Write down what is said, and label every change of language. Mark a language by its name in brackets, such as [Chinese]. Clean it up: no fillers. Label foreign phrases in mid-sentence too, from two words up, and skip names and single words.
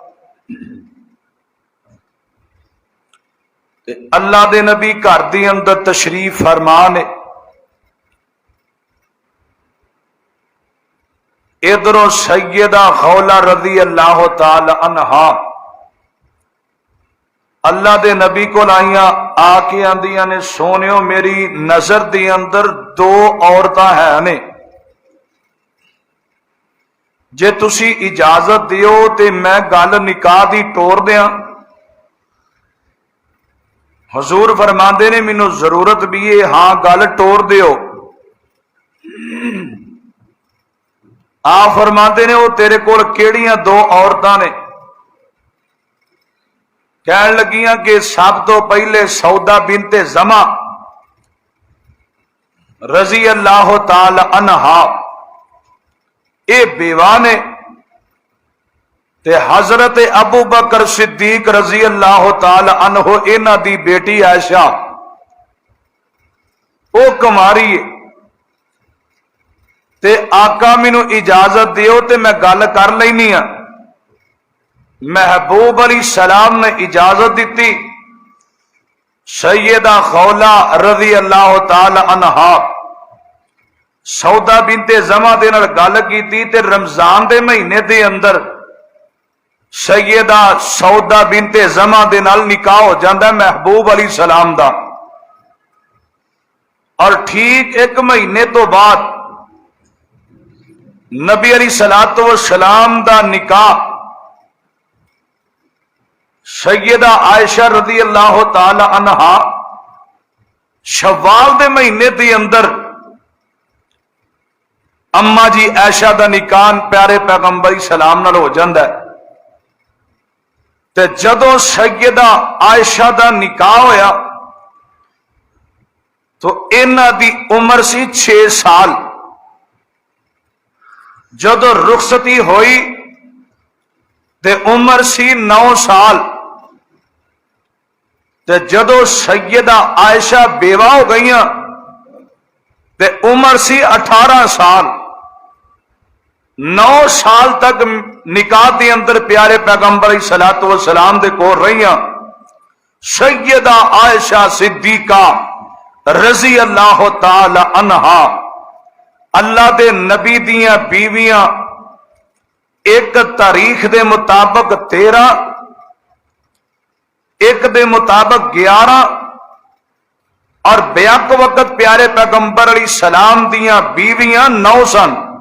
[Punjabi] اللہ دے نبی گھر دے اندر تشریف فرما نے، ادھروں سیدہ خولہ رضی اللہ تعالی عنہا اللہ دے نبی کو آئیاں، آ کے آندیاں نے سونیو میری نظر دے اندر دو عورتاں ہیں نے، جے تسی اجازت دیو تے میں گل نکاح دی ٹور دیاں۔ حضور فرماندے نے مینوں ضرورت بھی ہے، ہاں گل ٹور دیو۔ آپ فرماندے نے وہ تیرے کول کیڑیاں دو عورتاں نے؟ کہن لگیاں کہ سب تو پہلے سودا بنت زمع رضی اللہ تعالی عنہا اے بیوہ نے، تے حضرت ابو بکر صدیق رضی اللہ تعالی عنہ انہاں دی بیٹی عائشہ او کماری ہے، تے آقا مینوں اجازت دیو تے میں گل کر لینی ہاں۔ محبوب علیہ السلام نے اجازت دیتی، سیدہ خولہ رضی اللہ تعالی عنہا سودا بنت زمع دے نال گل کیتی تے رمضان دے مہینے دے اندر سیدہ سودا بنت زمع دے نال نکاح ہو جاندا ہے محبوب علیہ السلام دا، اور ٹھیک ایک مہینے تو بعد نبی علیہ الصلوۃ والسلام دا نکاح سیدہ عائشہ رضی اللہ تعالی عنہا شوال دے مہینے دے اندر اما جی عائشہ دا نکاح پیارے پیغمبر سلام نال ہو جاندا ہے۔ تے جدوں سیدہ عائشہ دا نکاح ہویا تو انہاں دی عمر سی 6 سال، جدوں رخصتی ہوئی تے عمر سی 9 سال، تے جدوں سیدہ عائشہ بیوہ ہو گئیاں تے عمر سی 18 سال۔ 9 سال تک نکاح دے اندر پیارے پیغمبر علیہ الصلوۃ والسلام دے کول رہیاں سیدہ عائشہ صدیقہ رضی اللہ تعالی عنہا، اللہ دے نبی دیاں بیویاں ایک تاریخ دے مطابق 13، ایک دے مطابق 11، اور بیک وقت پیارے پیغمبر علیہ السلام دیاں بیویاں 9 سن۔